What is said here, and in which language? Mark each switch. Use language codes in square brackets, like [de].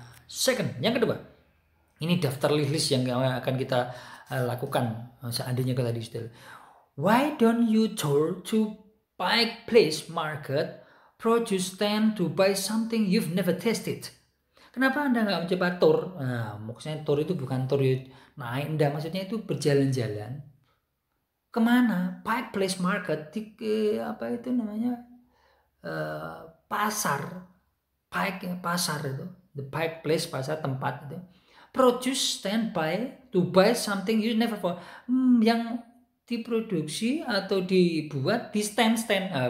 [id] Second, yang kedua, ini daftar list yang akan kita lakukan seandainya kita di Seattle. [en] Why don't you tour to Pike Place Market produce stand to buy something you've never tasted? [id] Kenapa Anda nggak mencoba tour? Nah, maksudnya tour itu bukan tour naik, enggak, maksudnya itu berjalan-jalan. Kemana? Pike Place Market, apa itu namanya? Pasar. Pike, pasar itu. The Pike Place, pasar, tempat itu. [en] Produce stand by to buy something you never bought. [id] Yang diproduksi atau dibuat di stand-stand.